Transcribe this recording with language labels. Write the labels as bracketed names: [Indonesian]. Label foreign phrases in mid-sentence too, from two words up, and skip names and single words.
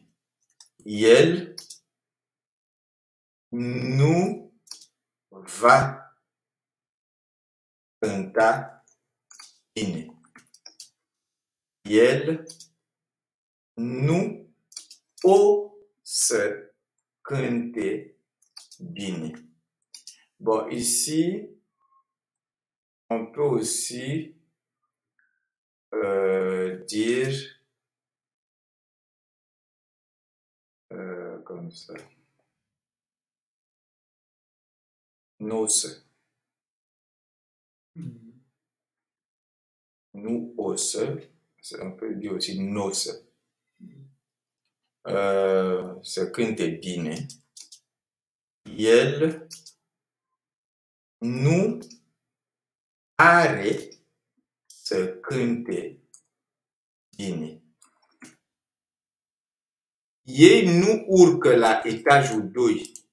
[Romanian] El nu va cânta bine. El nu o să cânte bine. [French] Bon, ici, on peut aussi dire comme ça. Nos. Nous os. On peut dire aussi nos. [Romanian] Să cânte bine. El nu are să cânte bine. Ei nu urcă la etajul 2.